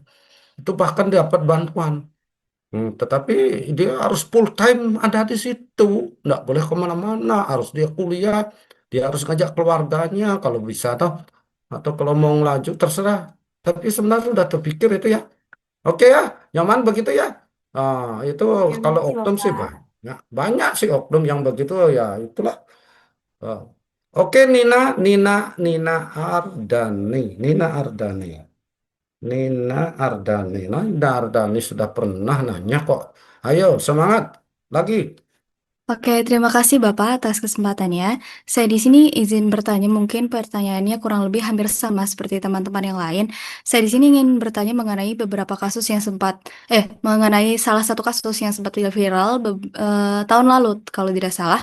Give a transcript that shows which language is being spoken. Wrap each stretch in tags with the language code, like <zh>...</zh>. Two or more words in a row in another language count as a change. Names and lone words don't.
<id>Itu bahkan dapat bantuan. Tetapi dia harus</id> <en>full time</en> <id>ada di situ, nggak boleh kemana-mana, harus dia kuliah Dia harus ngajak keluarganya kalau bisa toh, atau kalau mau ngelaju terserah. Tapi sebenarnya sudah terpikir itu ya. Oke ya, nyaman begitu ya. Itu Terima kalau kasih oknum sih Bapak. banyak, banyak sih oknum yang begitu ya itulah. Ah. Oke Nina, Nina, Nina Ardani, Nina Ardani, Nina Ardani. Nah, Nina Ardani sudah pernah nanya kok. Ayo semangat lagi. Oke, terima kasih Bapak atas kesempatannya. Saya di sini izin bertanya, mungkin pertanyaannya kurang lebih hampir sama seperti teman-teman yang lain. Saya di sini ingin bertanya mengenai beberapa kasus yang mengenai salah satu kasus yang sempat viral tahun lalu, kalau tidak salah.</id>